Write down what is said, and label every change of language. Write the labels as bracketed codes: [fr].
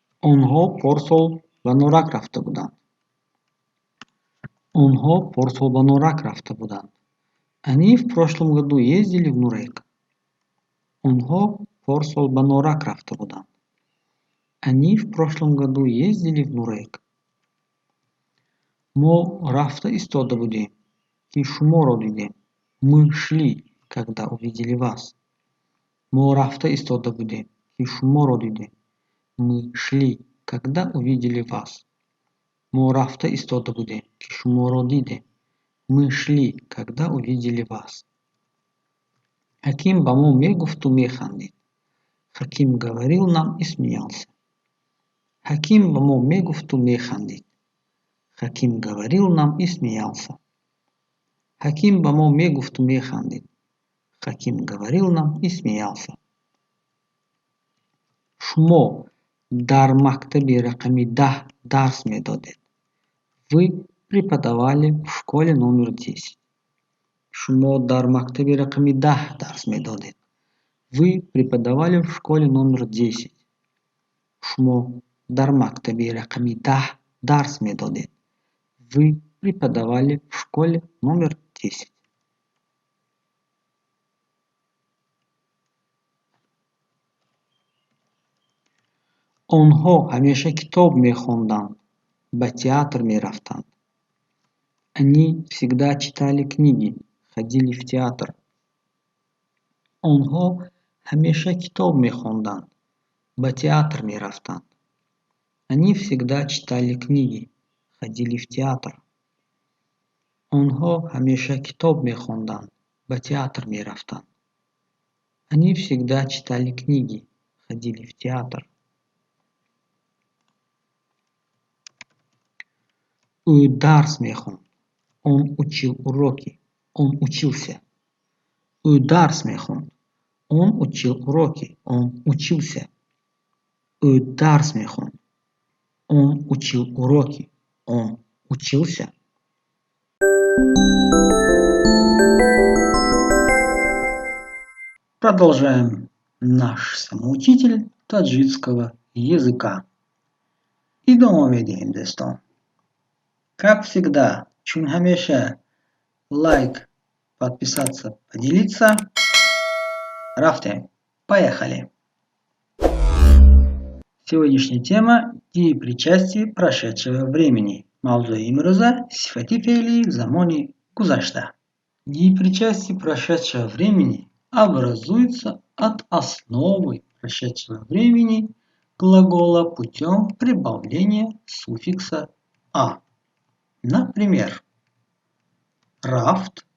[tg] Онҳо порсол ба норак рафта буданд. Онҳо порсол ба норак рафта буданд. [ru] Они в прошлом году ездили в Нурек. [tg] Онҳо порсол ба норак рафта буданд. [ru] Они в прошлом году ездили в Нурек. [tg] Мо рафта истода будем, ки шуморо дидем. [ru] Мы шли, когда увидели вас. [tg] Мо рафта истода будем, ки шуморо дидем. [ru] Мы шли, когда увидели вас. [tg] Мо рафта истода будем, ки шуморо дидем. [ru] Мы шли, когда увидели вас. [tg] Хаким ба мо мегуфту механдид. [ru] Хаким говорил нам и смеялся. [tg] Хаким ба мо мегуфту механдид. [ru] Хаким говорил нам и смеялся. [tg] Хаким ба мо мегуфту механдид. [ru] Хаким говорил нам и смеялся. [tg] Шумо дар мактаби рақами 10 дарс медодед. [ru] Вы преподавали в школе номер 10. [tg] Шумо дар мактаби рақами 10 дарс медодед. [ru] Вы преподавали в школе номер 10. [tg] Шумо дар мактаби рақами 10 дарс медодед. [ru] Вы преподавали в школе номер 10. [tg] Онҳо ҳамеша китоб мехонданд, ба театр мерафтанд. [ru] Они всегда читали книги, ходили в театр. [tg] Онҳо ҳамеша китоб мехонданд, ба театр мерафтанд. [ru] Они всегда читали книги, ходили в театр. [tg] Онҳо ҳамеша китоб мехонданд, ба театр мерафтанд. [ru] Они всегда читали книги, ходили в театр. [tg] Ӯ дарс мехонд. [ru] Он учил уроки. Он учился. [tg] Ӯ дарс мехонд. [ru] Он учил уроки. Он учился. [tg] Ӯ дарс мехонд. [ru] Он учил уроки. Он учился. Продолжаем наш самоучитель таджикского языка. [tg] Идоме медиҳем дӯстон. [ru] Как всегда, [tg] чун ҳамеша, [ru] лайк, подписаться, поделиться. [tg] Рафтем. [ru] Поехали. Сегодняшняя тема – деепричастие прошедшего времени. [tg] Мавзуи имрӯза сифати феъли замони гузашта. [ru] Деепричастие прошедшего времени образуется от основы прошедшего времени глагола путем прибавления суффикса «а». Например, рафт